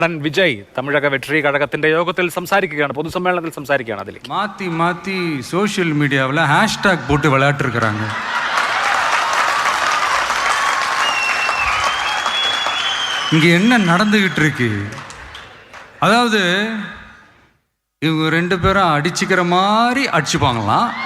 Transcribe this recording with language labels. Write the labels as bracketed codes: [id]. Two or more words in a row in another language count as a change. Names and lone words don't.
[ml] വിജയ് തമിഴക വെട്രി കഴകത്തിന്റെ യോഗത്തിൽ സംസാരിക്കുകയാണ്, പൊതുസമ്മേളനത്തിൽ സംസാരിക്കുകയാണ്. അതിൽ [ta] மாற்றி மாற்றி [en] social mediavil [ta] ஹேஷ்டாக் போட்டு விளையாட்டுருக்குறாங்க. இங்கே என்ன நடந்துக்கிட்டு இருக்கு? அதாவது இவங்க ரெண்டு பேரும் அடிச்சுக்கிற மாதிரி அடிச்சுப்பாங்களாம்.